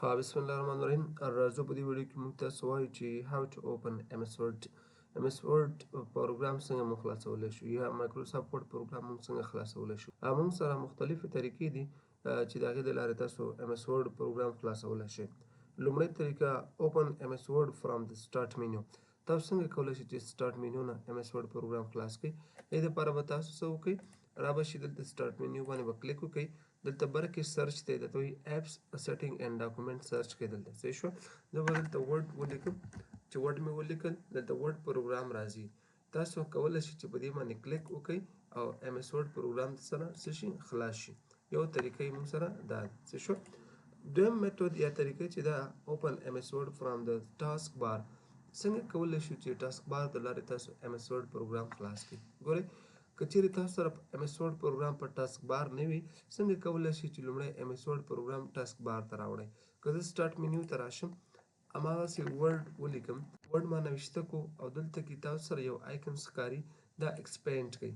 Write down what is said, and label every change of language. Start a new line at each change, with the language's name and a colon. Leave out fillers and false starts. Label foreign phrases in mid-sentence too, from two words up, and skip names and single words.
Pashto: بسم الله الرحمن الرحیم. راځو په دې ویډیو کې موږ تاسو وایو چې
English: how to open MS Word
Pashto: پروګرام څنګه موږ خلاصولی شو یا مایکروسافټ ورډ پروګرام موږ څنګه خلاصولی شو. موږ سره مختلفې طریقې دي چې د هغې د لارې تاسو MS Word پروګرام خلاصولی شئ. لومړۍ طریقه
English: open MS Word from the start menu.
Pashto: تاسو څنګه کولی شئ چې
English: start menu
Pashto: نه MS Word پروګرام خلاص کړئ. دې دپاره به تاسو څه وکړئ، را به شئ دلته
English: start menu
Pashto: باندې به کلیک وکړئ. دلته بره کې سرچ دی، درته وایي
English: apps setting and document
Pashto: سرچ کړئ. دلته صحیح شوه. زه به دلته ورډ ولیکم. چې ورډ مې ولیکل دلته ورډ پروګرام راځي. تاسو کولی شئ چې په دې باندې کلیک وکړئ او MS Word پروګرام سره څه شي خلاص شي. یو طریقه یې موږ سره دا ده. صحیح شوه. دویم میتود یا طریقه چې دا
English: open MS Word from the task bar.
Pashto: څنګه کولی شو چې
English: task bar
Pashto: د لارې تاسو MS Word پروګرام خلاص کړئ. ګورئ که چیرې تاسو سره MS Word پروګرام په
English: task bar
Pashto: نه وي، څنګه کولی شئ چې لومړی MS Word پروګرام
English: task bar
Pashto: ته راوړئ. که زه
English: start menu
Pashto: ته راشم، هماغسې ورډ ولیکم، ورډ
Persian: ما نوشته کو
Pashto: او دلته کې تاسو سره یو آیکن ښکاري، دا ایکسپینډ کوي.